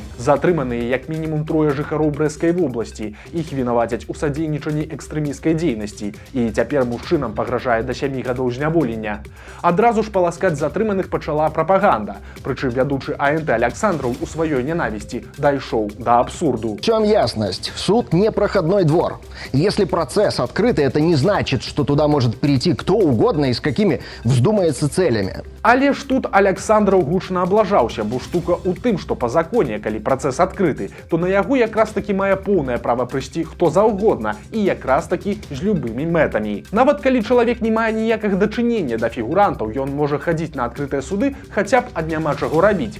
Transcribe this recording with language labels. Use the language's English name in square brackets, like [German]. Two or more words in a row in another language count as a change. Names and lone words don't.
[Belarusian] Затрыманыя як мінімум 3 жыхароў Брэсцкай вобласці. Іх вінавацяць у садзейнічанні экстрэмісцкай дзейнасці. І цяпер мужчынам пагражае да 7 гадоў зняволення. Адразу ж паласкаць затрыманых пачала прапаганда. Прычым вядучы АНТ Александраў у сваёй нянавісці дайшоў да абсурду. [Russian] В чем ясность? Суд не проходной двор. Если процесс открытый, это не значит, что туда может прийти кто угодно и с какими вздумается целями. [Belarusian] Але ж тут Александраў гучна аблажаўся, бо штука ў тым, што па законе, калі працэс адкрыты, то на яго якраз такі мае поўнае права прыйсці хто заўгодна і якраз такі з любымі мэтамі. Нават калі чалавек не мае ніякага дачынення да фігурантаў, ён можа хадзіць на адкрытыя суды хаця б ад няма чаго рабіць.